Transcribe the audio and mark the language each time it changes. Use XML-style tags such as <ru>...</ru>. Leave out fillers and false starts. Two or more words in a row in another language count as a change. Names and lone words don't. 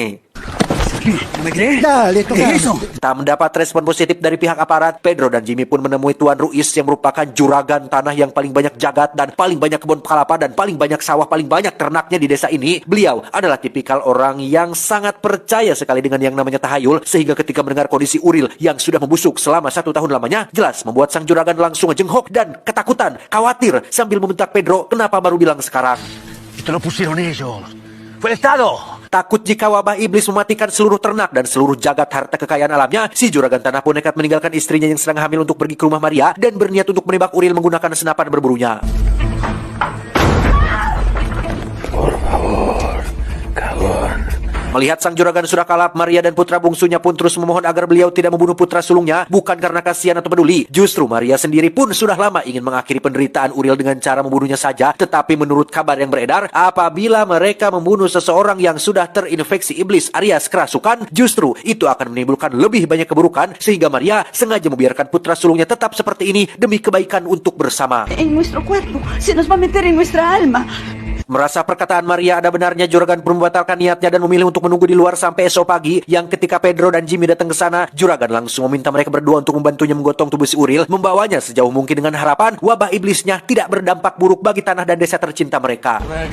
<id>Tak mendapat respon positif dari pihak aparat, Pedro dan Jimmy pun menemui Tuan Ruiz yang merupakan juragan tanah yang paling banyak jagat dan paling banyak kebun kelapa dan paling banyak sawah, paling banyak ternaknya di desa ini. Beliau adalah tipikal orang yang sangat percaya sekali dengan yang namanya tahayul, sehingga ketika mendengar kondisi Uril yang sudah membusuk selama 1 tahun lamanya, jelas membuat sang juragan langsung ngejenghok dan ketakutan, khawatir, sambil membentak Pedro, kenapa baru bilang sekarang?</id> <es>Esto lo pusieron ellos. Fue el Estado.</es> <id>Takut jika wabah iblis mematikan seluruh ternak dan seluruh jagat harta kekayaan alamnya, si juragan tanah pun nekat meninggalkan istrinya yang sedang hamil untuk pergi ke rumah Maria dan berniat untuk menembak Uril menggunakan senapan berburunya.</id> <es>Por favor, cagón.</es> <id>Melihat sang juragan sudah kalap, Maria dan putra bungsunya pun terus memohon agar beliau tidak membunuh putra sulungnya, bukan karena kasihan atau peduli. Justru Maria sendiri pun sudah lama ingin mengakhiri penderitaan Uril dengan cara membunuhnya saja. Tetapi menurut kabar yang beredar, apabila mereka membunuh seseorang yang sudah terinfeksi iblis alias kerasukan, justru itu akan menimbulkan lebih banyak keburukan, sehingga Maria sengaja membiarkan putra sulungnya tetap seperti ini demi kebaikan untuk bersama.</id> <es>En nuestro cuerpo. Se nos va a meter en nuestra alma.</es> <id>Merasa perkataan Maria ada benarnya, juragan pun membatalkan niatnya dan memilih untuk menunggu di luar sampai esok pagi. Yang ketika Pedro dan Jimmy datang ke sana, juragan langsung meminta mereka berdua untuk membantunya menggotong tubuh si Uril, membawanya sejauh mungkin dengan harapan wabah iblisnya tidak berdampak buruk bagi tanah dan desa tercinta mereka.</id>